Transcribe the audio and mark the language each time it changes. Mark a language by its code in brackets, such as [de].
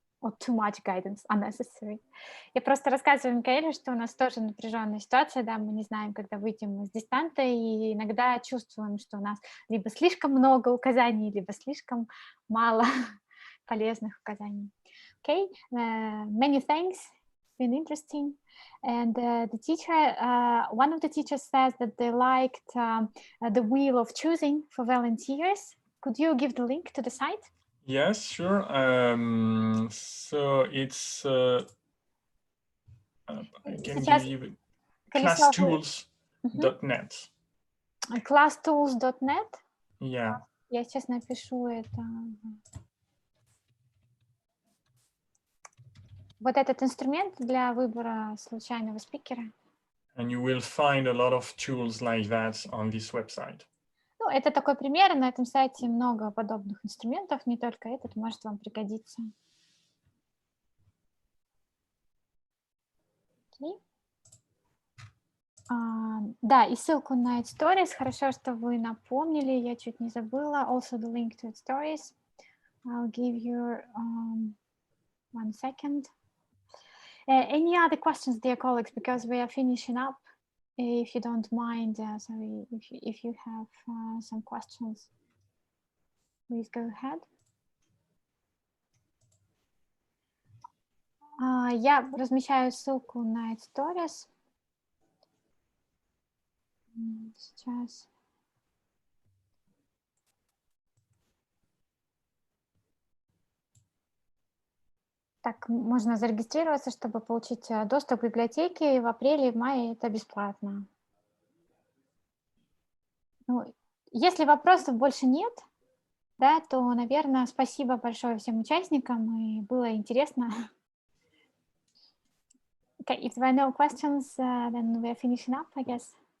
[en] Or too much guidance unnecessary. [ru] Я просто рассказываю Микаэлю, что у нас тоже напряженная ситуация, да, мы не знаем, когда выйдем из дистанта, и иногда чувствуем, что у нас либо слишком много указаний, либо слишком мало полезных указаний. [en] Okay, many thanks, been interesting. And the teacher, one of the teachers says that they liked the wheel of choosing for volunteers. Could you give the link to the site? Yes, sure. So it's I can give you classtools.net. Classtools.net? Yeah. [ru] Я сейчас напишу это. Вот этот инструмент для выбора случайного спикера. [en] And you will find a lot of tools like that on this website. [ru] Ну, это такой пример, на этом сайте много подобных инструментов, не только этот, может вам пригодиться. [en] Okay. [ru] Да, и ссылку на Stories, хорошо, что вы напомнили, я чуть не забыла. [en] Also the link to Stories. I'll give you 1 second. Any other questions, dear colleagues, because we are finishing up? If you don't mind, sorry, if you have some questions, please go ahead. [ru] Я размещаю ссылку на Stories. Сейчас. Так, можно зарегистрироваться, чтобы получить доступ к библиотеке. В апреле и в мае это бесплатно. Ну, если вопросов больше нет, да, то, наверное, спасибо большое всем участникам, и было интересно. [en] Okay, if there are no questions, then we are finishing up, I guess.